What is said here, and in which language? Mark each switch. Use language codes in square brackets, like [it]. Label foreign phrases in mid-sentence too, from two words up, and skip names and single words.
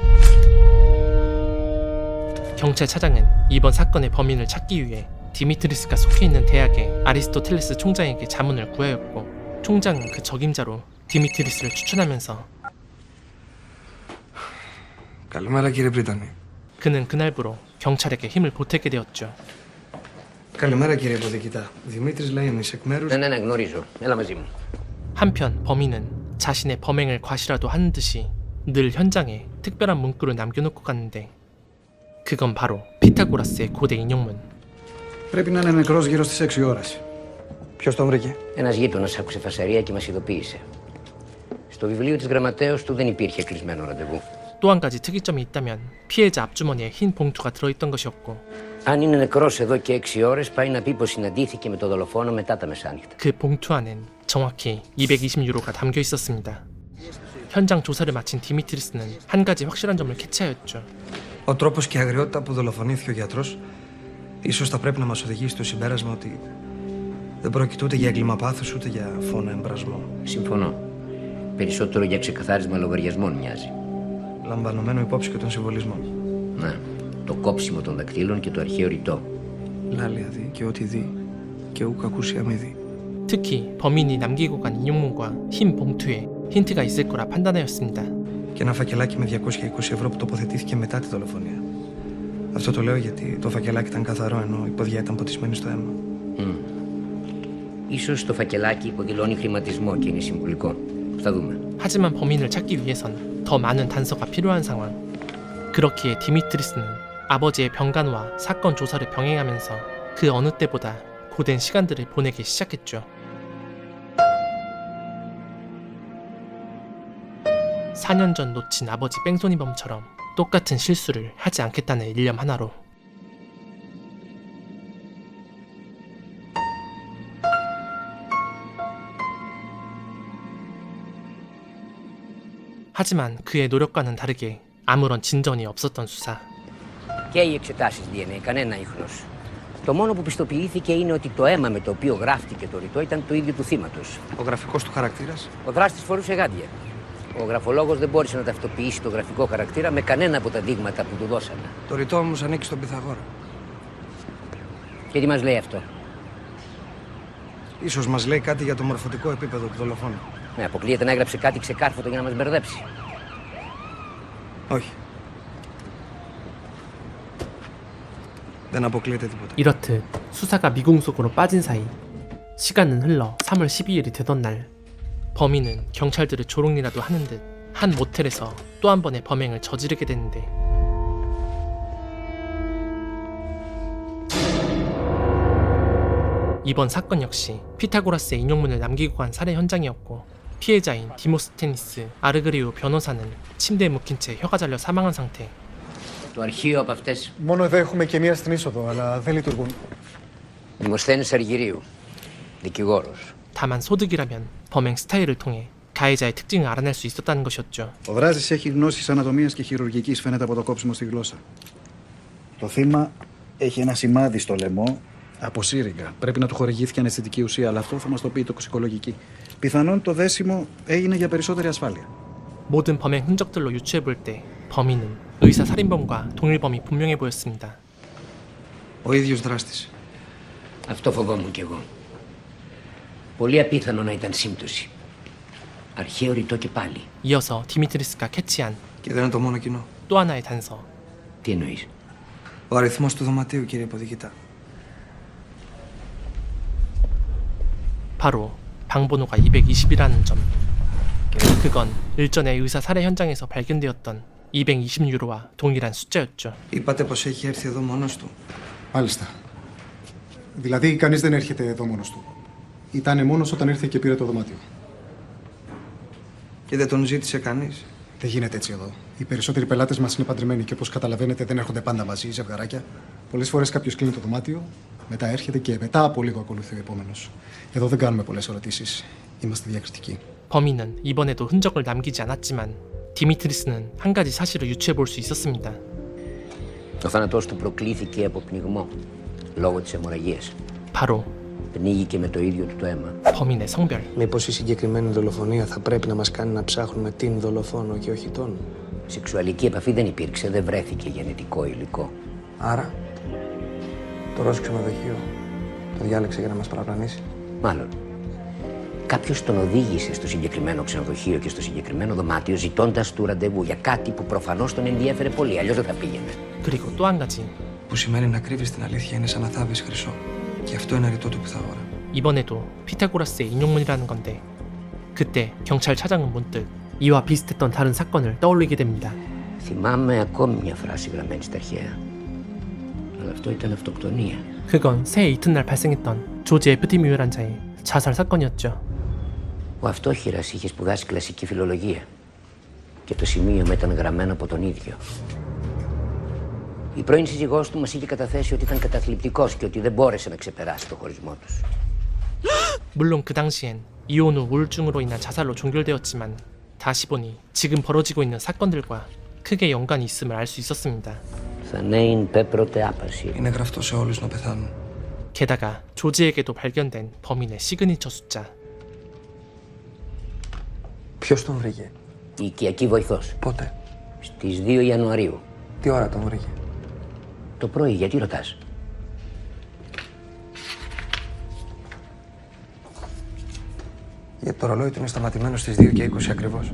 [ko] 경찰차장은 이번 사건의 범인을 찾기 위해 디미트리스가 속해 있는 대학의 아리스토텔레스 총장에게 자문을 구하였고, 총장은 그 적임자로 디미트리스를 추천하면서 [el] Καλημέρα, κύριε Πρίτανη. [ko] 그는 그날부로 경찰에게 힘을 보태게 되었죠. [el] Καλημέρα, κύριε Ποδικητά. Δημήτρης Λαΐνης, εκ μέρους... Ναι, γνωρίζω. Έλα μαζί μου. [ko] 한편 범인은 자신의 범행을 과시라도 하는 듯이 늘 현장에 특별한 문구를 남겨놓고 갔는데, 그건 바로 피타고라스의 고대 인용문. [el] Πρέπει να είναι νεκρός γύρω στις 6 ώρες. Ποιος τον βρήκε? Ένας γείτονας άκουσε φασαρία και μας ειδοποίησε. Στο βιβλίο της γραμματέως του δεν υπήρχε κλεισμένο ραντεβού. [ko] 또 한 가지 특이점이 있다면 피해자 앞주머니에 흰 봉투가 들어있던 것이었고, [el] Αν είναι νεκρός εδώ και 6 ώρες, πάει να πει πως συναντήθηκε με το δολοφόνο μετά τα μεσάνυχτα. [ko] 그 봉투 안엔 정확히 220유로가 담겨 있었습니다. 현장 조사를 마친 디미트리스는 한 가지 확실한 점을 캐치하였죠. [el] Ο τρόπος και η αγριότητα που δολοφονήθηκε ο γιατρός ίσως θα πρέπει να μας οδηγήσει στο συμπέρασμα ότι δεν πρόκειται ούτε για έγκλημα πάθους ούτε για φόνο εμπρασμό. Συμφωνώ. Περισσότερο για ξεκαθάρισμα λογαριασμών μοιάζει. Λαμβανομένο υπόψη και των συμβολισμών. Ναι, το κόψιμο των δακτύλων και το αρχαίο ρητό. Λάλια δει και ό,τι δει και ούκ ακούσια μη δει. [ko] 특히 범인이 남기고 간 인용문과 흰 봉투에 힌트가 있을 거라 판단하였습니다. [el] Και ένα φακελάκι με 220 ευρώ που τοποθετήθηκε μετά τη δολοφονία. Αυτό το λέω γιατί το φακελάκι ήταν καθαρό ενώ η ποδιά ήταν ποτισμένη στο αίμα. Ίσως το φακελάκι υποδηλώνει χρηματισμό και είναι συμβολικό. Θα δούμε. [ko] 하지만 범인을 찾기 위해선 더 많은 단서가 필요한 상황. 그렇기에 디미트리스는 아버지의 병간호와 사건 조사를 병행하면서 그 어느 때보다 고된 시간들을 보내기 시작했죠. 4년 전 놓친 아버지 뺑소니범처럼 똑같은 실수를 하지 않겠다는 일념 하나로. 하지만 그의 노력과는 다르게 아무런 진전이 없었던 수사. [el] Και οι εξετάσεις DNA, κανένα ίχνος. Το μόνο που πιστοποιήθηκε είναι ότι το αίμα με το οποίο γράφτηκε το ρητό ήταν το ίδιο του θύματος. Ο γραφικός του χαρακτήρας. Ο δράστης φορούσε γάντια. Ο γραφολόγος δεν μπόρεσε να ταυτοποιήσει το γραφικό χαρακτήρα με κανένα από τα δείγματα που του δώσανε. Το ρητό όμως ανήκει στον Πυθαγόρα. Και τι μας λέει αυτό? Ίσως μας λέει κάτι για το μορφωτικό επίπεδο του δολοφόνου. Ναι, αποκλείεται να έγραψε κάτι ξεκάρφωτο για να μας μπερδέψει. Όχι. Δεν αποκλείεται τίποτα. [ko] 이렇듯 수사가 미궁 속으로 빠진 사이 시간은 흘러 3월 12일이 되던 날 범인은 경찰들을 조롱이라도 하는 듯 한 모텔에서 또 한 번의 범행을 저지르게 되는데 이번 사건 역시 피타고라스의 인용문을 남기고 간 살해 현장이었고 피해자인 디모스테니스 아르그리우 변호사는 침대에 묵힌 채 혀가 잘려 사망한 상태. [el] Το αρχείο από αυτές. Μόνο εδώ έχουμε και μία στην είσοδο, αλλά δεν λειτουργούν. Δημοσθένης Αργυρίου. Δικηγόρος. [ko] 다만 소득이라면 범행 스타일을 통해 가해자의 특징을 알아낼 수 있었다는 것이었죠. [el] Ο δράστης έχει γνώσεις ανατομίας και χειρουργικής, φαίνεται από το κόψιμο στη γλώσσα. Το θύμα έχει ένα σημάδι στο λαιμό από σύριγγα. Πρέπει να του χορηγήθηκε αναισθητική ουσία, αλλά αυτό θα μας το πει η τοξικολογική. Πιθανόν το δέσιμο έγινε για περισσότερη ασφάλεια. [ko] 모든 범행 흔적들로 유추해볼 때 범인은 의사 살인범과 동일범이 분명해 보였습니다. [el] Ο ίδιος δράστης. Αυτό φοβόμουν κι εγώ. Πολύ απίθανο να ήταν σύμπτωση. Αρχαίο ρητό και πάλι. [ko] 이어서 디미트리스가 캐치한 [el] Και δεν είναι το μόνο κοινό. [ko] 또 하나의 단서. [el] Τι εννοείς? Ο αριθμός του δωματίου, κύριε υποδικητά. [ko] 바로 방번호가 220이라는 점. 그건 일전에 의사 살해 현장에서 발견되었던 220유로와 동일한 숫자였죠. [el] Είπατε πως έχει έρθει εδώ μόνος του. Μάλιστα. Δηλαδή, κανείς δεν έρχεται εδώ μόνος του. Ήτανε μόνος όταν ήρθε και πήρε το δωμάτιο. Και δεν τον ζήτησε κανείς. Δεν γίνεται έτσι εδώ. Οι περισσότεροι πελάτες μας είναι παντρεμένοι και όπως καταλαβαίνετε δεν έρχονται πάντα μαζί, ζευγαράκια. Πολλές φορές κάποιος κλείνει το δωμάτιο, μετά έρχεται και μετά από λίγο ακολουθεί ο επόμενος. Εδώ δεν κάνουμε πολλές ερωτήσεις. Είμαστε διακριτικοί. [ko] 범인은 이번에도 흔적을 남기지 않았지만 디미트리스는 한 가지 사실을 유추해 볼 수 있었습니다. [el] Ο θάνατός του προκλήθηκε από πνιγμό. Λόγω της αιμορραγίας. [ko] 바로 [el] Πνίγηκε με το ίδιο του το αίμα. [ko] 범인의 성별. [el] Μήπως η συγκεκριμένη δολοφονία θα πρέπει να μας κάνει να ψάχνουμε την δολοφόνο και όχι τον? Σεξουαλική επαφή δεν υπήρξε, δεν βρέθηκε γενετικό υλικό. Άρα, το Ρώσο ξενοδοχείο το διάλεξε για να μας παραπλανήσει. Μάλλον. Κάποιος τον οδήγησε στο συγκεκριμένο ξενοδοχείο και στο συγκεκριμένο δωμάτιο ζητώντας του ραντεβού για κάτι που προφανώς τον ενδιέφερε πολύ, αλλιώς δεν θα πήγαινε. [ko] 그리고 또 한 가지. [el] Που σημαίνει να κρύβεις την αλήθεια είναι σαν να θάβεις χρυσό. Και αυτό είναι ρητό του Πυθαγόρα. [ko] 이번에도 피타고라스의 인용문이라는 건데 그때 경찰 차장은 문득 이와 비슷했던 다른 사건을 떠올리게 됩니다. [el] Θυμάμαι ακόμη μια φράση γραμμένη στα αρχαία. Αλλά αυτό ήταν αυτοκτονία. [ko] 그건 새해 이튿날 발생했던 조지 F.D. 뮤란자의 자살 사건이었죠. [el] Ο αυτόχειρας είχε σπουδάσει κλασική φιλολογία. Και το σημείωμα ήταν γραμμένο από τον ίδιο. Η πρώην σύζυγός του μας είχε καταθέσει ότι ήταν καταθλιπτικός και ότι δεν μπόρεσε να ξεπεράσει το χωρισμό τους. [ko] 물론 그 당시엔 이혼 후 우울증으로 인한 자살로 종결되었지만 다시 보니 지금 벌어지고 있는 사건들과 크게 연관이 있음을 알 수 있었습니다. [el] Θανέιν πέπρωτε άπαση. Είναι γραφτό σε όλους να πεθάνουν. [ko] 게다가 조지에게도 발견된 범인의 시그니처 숫자. [el] Ποιος τον βρήκε? Η οικιακή βοηθός. Πότε? Στις 2 Ιανουαρίου. Τι ώρα τον βρήκε? Το πρωί, γιατί ρωτάς? Γιατί το ρολόι του είναι σταματημένο στις 2 και 20 ακριβώς.